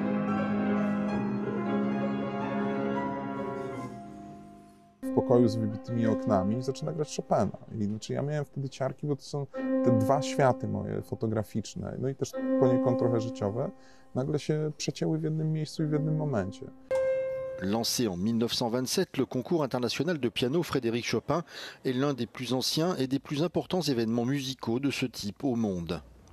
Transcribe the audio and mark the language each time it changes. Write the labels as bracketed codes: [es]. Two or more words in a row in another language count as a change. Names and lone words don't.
[pl] W pokoju z wybitymi oknami zaczyna grać Chopina. I znaczy ja miałem wtedy ciarki, bo to są te dwa światy moje fotograficzne, no i też poniekąd trochę życiowe, nagle się przecięły w jednym miejscu i w jednym momencie. [fr] Lancé en 1927, le concours international de piano Frédéric Chopin est l'un des plus anciens et des plus importants événements musicaux de ce type au monde.